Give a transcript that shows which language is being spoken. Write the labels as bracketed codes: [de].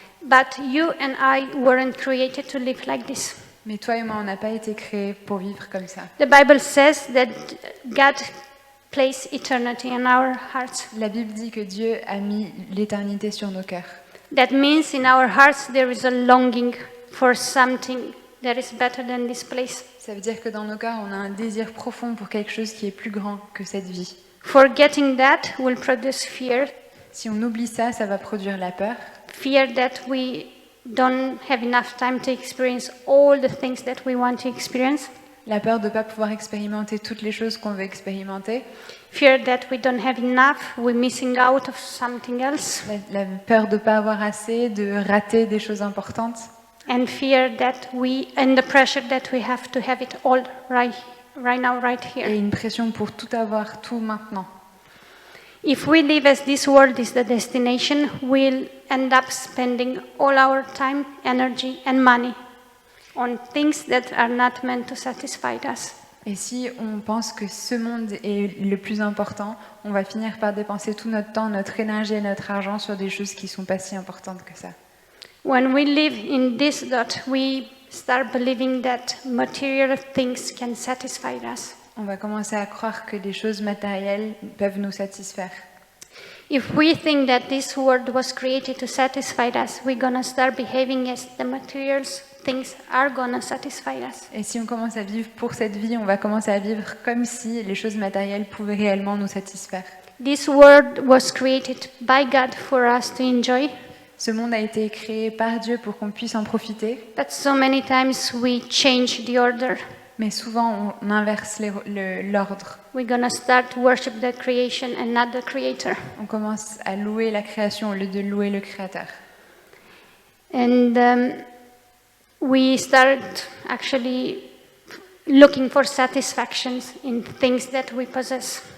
[en] But you and I weren't created to live like this. [fr] Mais toi et moi, on n'a pas été créés pour vivre comme ça. [en] The Bible says that God placed eternity in our hearts. [fr] La Bible dit que Dieu a mis l'éternité sur nos cœurs. [en] That means in our hearts there is a longing for something that is better than this place. [fr] Ça veut dire que dans nos cœurs, on a un désir profond pour quelque chose qui est plus grand que cette vie. [en] Forgetting that will produce fear. [fr] Si on oublie ça, ça va produire la peur. [en] Fear that we don't have enough time to experience all the things that we want to experience. [fr] La peur de ne pas pouvoir expérimenter toutes les choses qu'on veut expérimenter. [en] Fear that we don't have enough, we're missing out of something else. [fr] La peur de ne pas avoir assez, de rater des choses importantes. [en] And fear that and the pressure that we have to have it all right now, right [fr] Et [en] here. [fr] une pression pour tout avoir, tout maintenant. [en] If we live as this world is the destination, we'll end up spending all our time, energy and money on things that are not meant to satisfy us. [fr] Et si on pense que ce monde est le plus important, on va finir par dépenser tout notre temps, notre énergie et notre argent sur des choses qui ne sont pas si importantes que ça. [en] When we live in this dot, we start believing that material things can satisfy us. [fr] On va commencer à croire que les choses matérielles peuvent nous satisfaire. [en] If we think that this world was created to satisfy us, we're going to start behaving as the materials things are going to satisfy us. [fr] Et si on commence à vivre pour cette vie, on va commencer à vivre comme si les choses matérielles pouvaient réellement nous satisfaire. [en] This world was created by God for us to enjoy, [fr] Ce monde a été créé par Dieu pour qu'on puisse en profiter, [en] but so many times we change the order. [fr] mais souvent on inverse l'ordre. [en] We're going to start to worship the creation and not the creator. [fr] On commence à louer la création au lieu de louer le Créateur. [en] And we start actually looking for satisfactions in things that we possess.